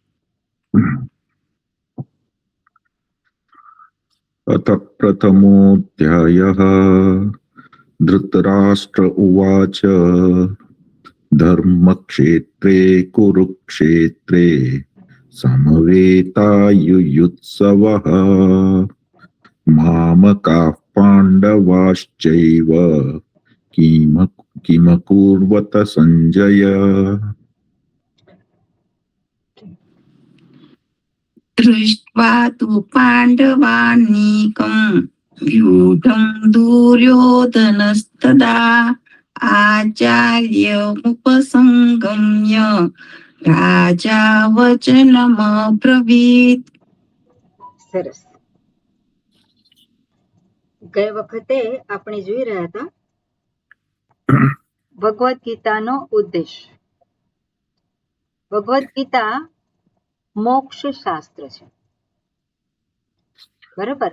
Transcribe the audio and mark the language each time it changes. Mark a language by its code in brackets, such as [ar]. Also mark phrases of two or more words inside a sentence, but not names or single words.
[sa] અથ પ્રથમોऽધ્યાયઃ ધૃતરાષ્ટ્ર ઉવાચ ધર્મક્ષેત્રે કુરુક્ષેત્રે સમવેતાયુયુત્સવઃ મામકાઃ પાંડવાશ્ચૈવ કિમકુર્વત સંજય. दृष्ट्वा तु पाण्डवानीकं व्यूढं दुर्योधनस्तदा आचार्यमुपसंगम्य राजा वचनमब्रवीत्. [gu] સરસ. ગઈ વખતે આપણે જોઈ રહ્યા હતા ભગવદ્ ગીતાનો ઉદ્દેશ. ભગવદ્ ગીતા મોક્ષ શાસ્ત્ર છે, બરાબર.